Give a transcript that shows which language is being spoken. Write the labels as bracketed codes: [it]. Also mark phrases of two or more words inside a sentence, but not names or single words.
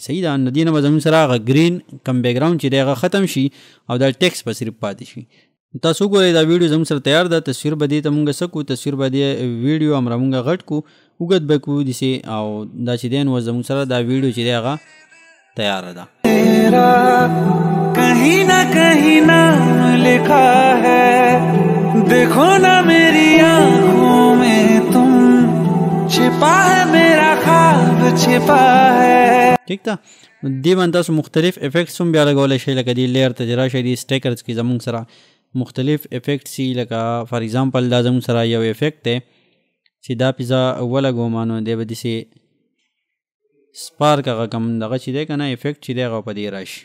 [ps] صحیح ده، نو دې نه به زموږ سره هغه ګرین کم بیکګراؤنډ چې دی هغه ختم شي او دا ټیکس به صرف پاتې شي. تاسو وګورئ دا ویډیو زموږ سره تیار ده. تصویر به دې ته مونږ څه کړو، تصویر به دې ویډیو همره مونږ غټ کړو، اوږد به کړو داسې، او دا چې دی نو زموږ سره دا ویډیو چې دی هغه تیاره ده. [ur] کہیں نہ نام لکھا ہے، دیکھو نا میری آنکھوں میں تم چھپا ہے میرا خواب چھپا ہے. [ps] ٹھیک ده، دې باندې تاسو مختلف افیکټس هم بیا لګولی شئ، لکه دې لیر ته چې راشئ دې سټیکرز کې زموږ سره مختلف افیکټس دي. لکه [en] for example [ps] دا زموږ سره یو افیکټ دی چې دا پې زه ولګوم نو دی به داسې سپارک هغه کوم دغه چې دی که نه افیکټ چې دی هغه په دې راشي.